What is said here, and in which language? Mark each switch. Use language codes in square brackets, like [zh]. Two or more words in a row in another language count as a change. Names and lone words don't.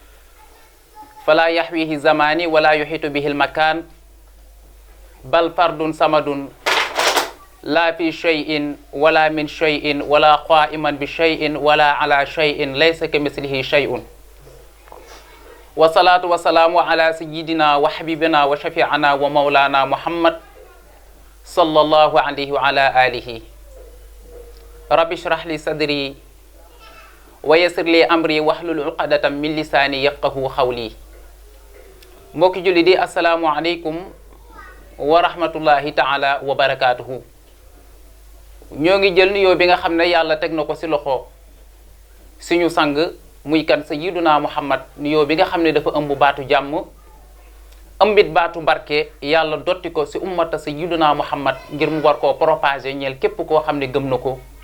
[ar] فلا يحويه زمان ولا يحيط به المكان بل فرد صمد لا في شيء ولا من شيء ولا قائما بشيء ولا على شيء ليس كمثله شيء والصلاة والسلام على سيدنا وحبيبنا وشفيعنا ومولانا محمد صلى الله عليه وعلى آله رب اشرح لي صدري ويسر لي أمري واحلل عقدة من لساني يفقهوا قولي [wo] mbokki julli di [ar] السلام عليكم ورحمة الله تعالى وبركاته [wo] ñoo ngi jël nuyoo bi nga xam ne yàlla teg na ko ci loxo suñu sang muy kan [ar] سيدنا محمد [wo] nuyoo bi nga xam ne dafa ëmb baatu jàmm ëmbit baatu barke yàlla dotti ko ci ummata [ar] سيدنا محمد [wo] ngir mu war koo propager ñeel képp koo xam ne gëm na ko